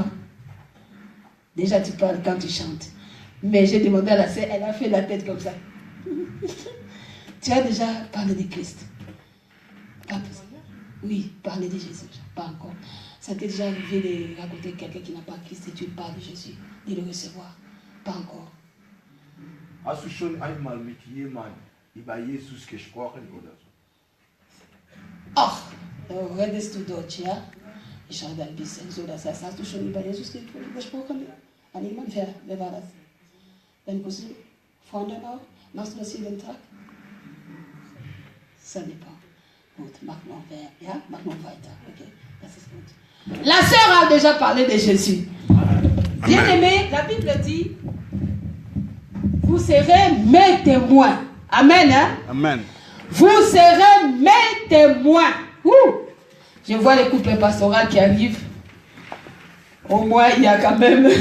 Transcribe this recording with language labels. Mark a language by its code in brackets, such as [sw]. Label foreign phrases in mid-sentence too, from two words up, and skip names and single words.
[fr] Déjà, tu parles quand tu chantes. Mais j'ai demandé à la sœur, elle a fait la tête comme ça. Tu as déjà parlé de Christ? Oui, parler de Jésus. Pas encore. Ça t'est déjà arrivé de raconter quelqu'un qui n'a pas Christ et tu parles de Jésus, de le recevoir? Pas encore. [de] Oh, redest du Deutsch, ja? Ich habe ein bisschen so, das heißt, hast du schon über Jesus gesprochen? An jemand? Wer war das? Dein Cousin? Freunde auch? Machst du das jeden Tag? [fr] Ça dépend. [de] Gut, mach noch weiter. Ok, das ist gut. [fr] La sœur a déjà parlé de Jésus. Bien aimé, la Bible dit, vous serez mes témoins. Amen, hein? Amen. Vous serez mes témoins. Ouh. Je vois les couples pastoraux qui arrivent. Au moins, il y a quand même...